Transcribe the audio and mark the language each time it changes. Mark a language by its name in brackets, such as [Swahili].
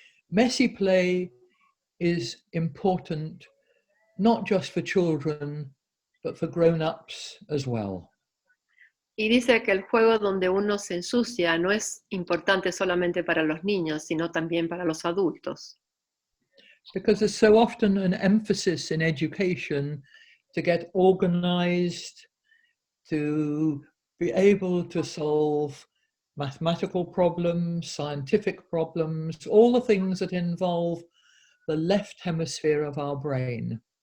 [English] Messy play is important not just for children, but for grown-ups as well. [Spanish] Y dice que el juego donde uno se ensucia no es importante solamente para los niños, sino también para los adultos. [English] Because there's so often an emphasis in education to get organized, to be able to solve mathematical problems, scientific problems, all the things that involve the left hemisphere of our brain.